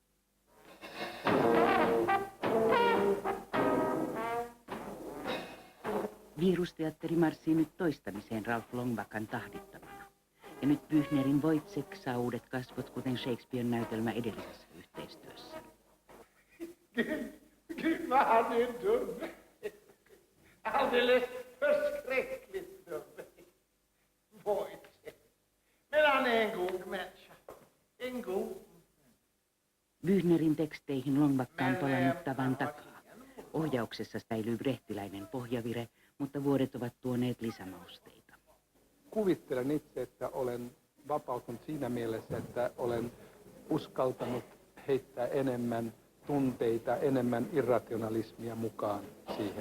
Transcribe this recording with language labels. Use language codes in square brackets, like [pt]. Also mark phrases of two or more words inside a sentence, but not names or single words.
[fi] Virusteatteri marssii nyt toistamiseen Ralph Longbakan tahdittamana. Ja nyt Büchnerin Wojciech saa uudet kasvot, kuten Shakespearen näytelmä edellisessä yhteistyössä. [sv] Gud vad han är dum. Alldeles förskräckligt dum. Wojciech. Men han är en god människa. En god. [fi] Büchnerin teksteihin Longbakka on palannut tavan takaa. Ohjauksessa säilyy brehtiläinen pohjavire, mutta vuodet ovat tuoneet lisämausteita. Kuvittelen itse, että olen vapautunut siinä mielessä, että olen uskaltanut heittää enemmän tunteita, enemmän irrationalismia mukaan siihen.